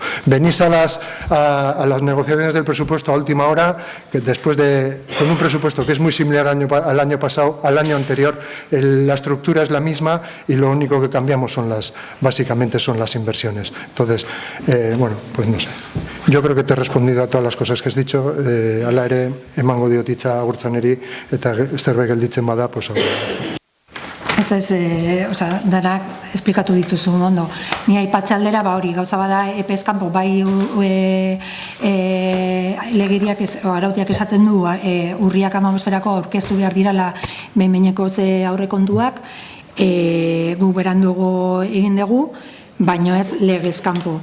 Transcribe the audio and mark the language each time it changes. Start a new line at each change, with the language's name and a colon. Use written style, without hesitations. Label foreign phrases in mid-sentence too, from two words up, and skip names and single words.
Spanish: Venís a las negociaciones del presupuesto a última hora, que después con un presupuesto que es muy similar al año anterior, la estructura es la misma y lo único que cambiamos básicamente son las inversiones. Entonces, bueno, pues no sé. Yo creo que te he respondido a todas las cosas que has dicho.
Basque: Hala ere, emango diot hitza Agurtzaneri eta zerbait gelditzen bada, pues danak esplikatu dituzu ondo. Ni aipatze aldera, hori, gauza bada epez kanpo, bai legediak, arautiak esaten du, urriak 15erako aurkeztu behar dirala behin-behineko aurrekontuak, gu berandugo egin dugu, baino ez legez kanpo.